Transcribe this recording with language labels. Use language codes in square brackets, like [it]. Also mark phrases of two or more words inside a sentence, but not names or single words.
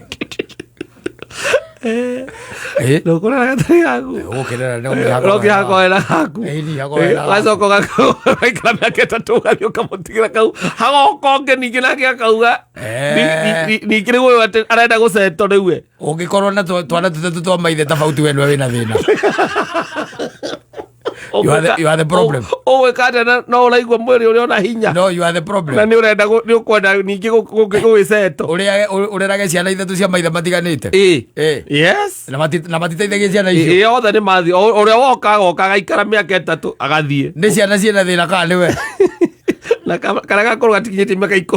[ki] nũkũrera gatarĩ gaku ũkĩra koera gaku gacoka gaikara mĩaka 3 ũgathiĩ ũkamũtigĩra kau hagoka ũngĩ ningĩ nake akauga ningĩ rĩu ũyũ arenda gũceto rĩu ũngĩkorwo na twana tũtatũ twa maithe tofauti we nĩwe wĩna thĩna [en] You are the problem. [ki] Owe kada no uraigua mwiri uri ona hinya. [en] No, you are the problem. [ki] Na ni urenda ni ukwenda ningi gugiceto. Urerage ciana ithatu cia maitha matiganite. [en] Yes. [ki] Na matiteithagia ciana icio. Othe ni mathi. Uria woka gaikara miaka 3 agathie. Ni ciana ciena thina kana ni we. Na kana gakorwo gatikinyite miaka 10.